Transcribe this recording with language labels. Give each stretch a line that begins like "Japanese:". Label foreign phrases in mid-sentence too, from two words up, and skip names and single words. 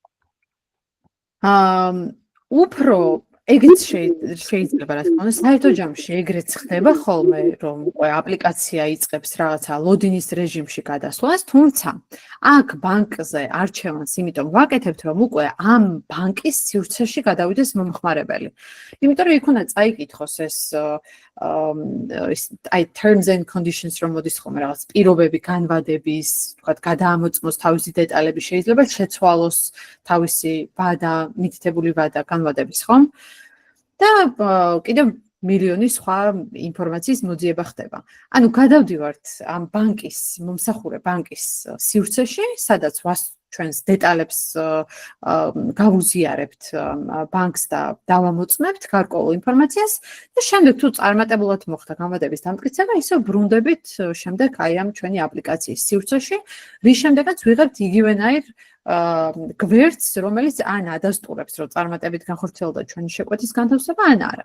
Georgian: უფრო ეგეც შეიძლება რა თქმა უნდა, საერთო ჯამში ეგრეც ხდება ხოლმე, რომ აპლიკაცია იწყებს რაღაცა loading-ის რეჟიმში გადასვლას, თუმცა აქ ბანკზე არჩევანს იმიტომ ვაკეთებთ, რომ უკვე ამ ბანკის სივრცეში გადავიდეს მომხმარებელი. იმიტომ რომ იქ უნდა წაიკითხოს ეს აი
English: terms and conditions
Georgian: რომ მოდის ხოლმე რაღაც პირობები განვადების, თქვათ გადაამოწმოს თავისი დეტალები, შეიძლება შეცვალოს თავისი ვადა, მითითებული ვადა განვადების, ხომ? და კიდევ მილიონი სხვა ინფორმაციის მოძიება ხდება. ანუ გადავდივართ ამ ბანკის, მომსახურე ბანკის სივრცეში, სადაც ჩვენს დეტალებს გავუზიარებთ ბანკს და დავამოწმებთ გარკვეულ ინფორმაციას და შემდეგ თუ წარმატებულად მოხდა განმადების დამტკიცება, ისევ ბრუნდებით შემდეგ აი ამ ჩვენი აპლიკაციის სივრცეში, რის შემდეგაც ვიღებთ იგივენაირ გვერდს, რომელიც ან ადასტურებს, რომ წარმატებით განხორციელდა ჩვენი შეკვეთის განთავსება, ან არა.